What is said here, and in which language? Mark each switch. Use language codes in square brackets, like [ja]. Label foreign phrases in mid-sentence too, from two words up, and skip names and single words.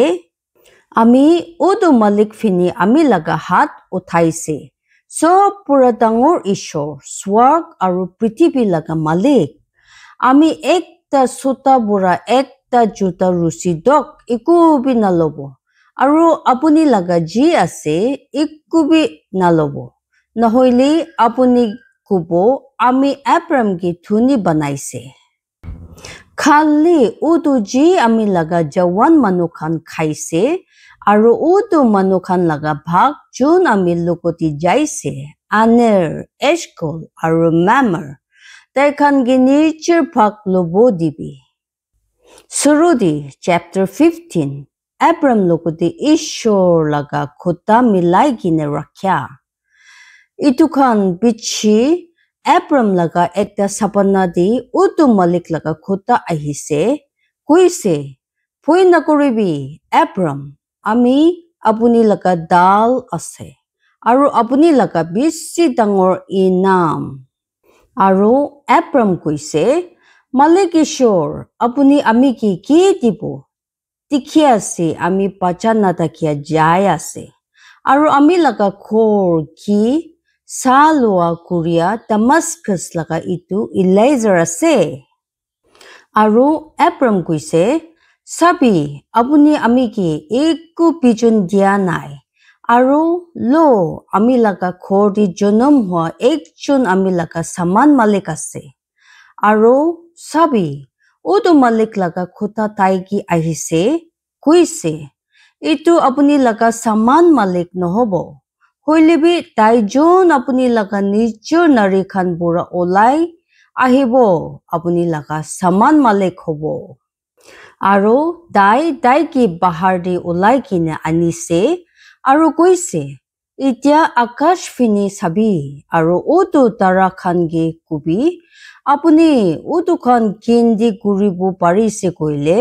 [nag] Ami udu malik fini ami laga hat uthaise. So pura dangor ishor, swarg aru Prithvi laga malik. Ami ekta suta bura ekta juta rusidok ikubi nalobo. Aru apuni laga ji ase ikubi nalobo. Nahoili apuni kubo ami Abram ki thuni banaise. Khali udu ji ami laga jawan manu khan khaise. Aru udu manu khan laga bhag jun ami lokoti jaise. Aner, Eshkol, aru Mamre. Tai khan gi nijor bhag lobo dibi. Surudi chapter 15. Abram lokoti ishor laga khuta milai gine rakhya. Itu khan bichi Abram laga ekta sapana di udu malik laga khuta ahise. Kuise, pui nakuribi Abram. Ami apuni laga dal ase. Aru apuni laga bisi dangor inam. Aru Abram kuise, Malik ishor, apuni ami ki dibo. Tikhi ase ami pachana takia jaya ase. Aru ami laga khor ki salwa kuria Damascus laga itu Eliezer ase. Aru Abram kuise, Sabi, apuni ami ki eku bijun dia nai. Aru lo ami laga khor di jonam hua ekjun ami laga saman malik ase. Aru sabi, udu malik laga khuta tai ki ahise, kuise. Itu apuni laga saman malik nohobo. Hoilibi tai jon apuni laga nijor nari khan bura olai ahibo apuni laga saman malik hobo. Aru dai ki bahar di ulai kine anise. Aru kuise, itya akash fini sabi. Aru udu tara khan ge kubi. Apuni udu khan kindi kuribu parise koile.